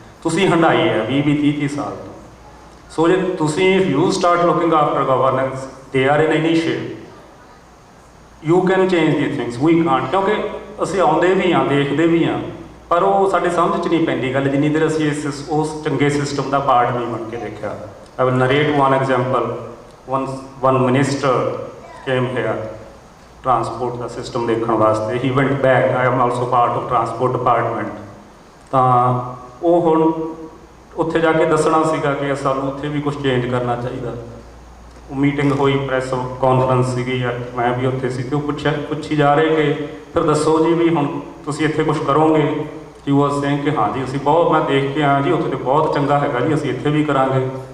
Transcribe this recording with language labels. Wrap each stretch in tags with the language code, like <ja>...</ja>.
<pa>ਤੁਸੀਂ ਹੰਢਾਈ ਹੈ 20-30 ਸਾਲ ਤੋਂ। ਸੋ ਜੇ ਤੁਸੀਂ</pa> <en>You start looking after governance they are in any shape, you can change the things, we can't.</en> <pa>ਕਿਉਂਕਿ ਅਸੀਂ ਆਉਂਦੇ ਵੀ ਹਾਂ, ਦੇਖਦੇ ਵੀ ਹਾਂ, ਪਰ ਉਹ ਸਾਡੇ ਸਮਝ 'ਚ ਨਹੀਂ ਪੈਂਦੀ ਗੱਲ ਜਿੰਨੀ ਦੇਰ ਅਸੀਂ ਉਸ ਚੰਗੇ ਸਿਸਟਮ ਦਾ ਪਾਰਟ ਨਹੀਂ ਬਣ ਕੇ ਦੇਖਿਆ।</pa> <en>I will narrate one example. One minister came here, transport</en> <pa>ਦਾ system ਦੇਖਣ ਵਾਸਤੇ।</pa> <en>He went back. I am also part of transport department.</en> <pa>ਤਾਂ ਉਹ ਹੁਣ ਉੱਥੇ ਜਾ ਕੇ ਦੱਸਣਾ ਸੀਗਾ ਕਿ ਸਾਨੂੰ ਉੱਥੇ ਵੀ ਕੁਝ ਚੇਂਜ ਕਰਨਾ ਚਾਹੀਦਾ। ਉਹ ਮੀਟਿੰਗ ਹੋਈ, ਪ੍ਰੈਸ ਕਾਨਫਰੰਸ ਸੀਗੀ, ਮੈਂ ਵੀ ਉੱਥੇ ਸੀ, ਅਤੇ ਉਹ ਪੁੱਛੀ ਜਾ ਰਹੇ ਕਿ ਫਿਰ ਦੱਸੋ ਜੀ ਵੀ ਹੁਣ ਤੁਸੀਂ ਇੱਥੇ ਕੁਝ ਕਰੋਗੇ।</pa> <en>he was saying</en> <pa>ਕਿ ਹਾਂ ਜੀ ਅਸੀਂ ਬਹੁਤ, ਮੈਂ ਦੇਖ ਕੇ ਆਇਆ ਜੀ ਉੱਥੇ ਤਾਂ ਬਹੁਤ ਚੰਗਾ ਹੈਗਾ ਜੀ, ਅਸੀਂ ਇੱਥੇ ਵੀ ਕਰਾਂਗੇ।</pa>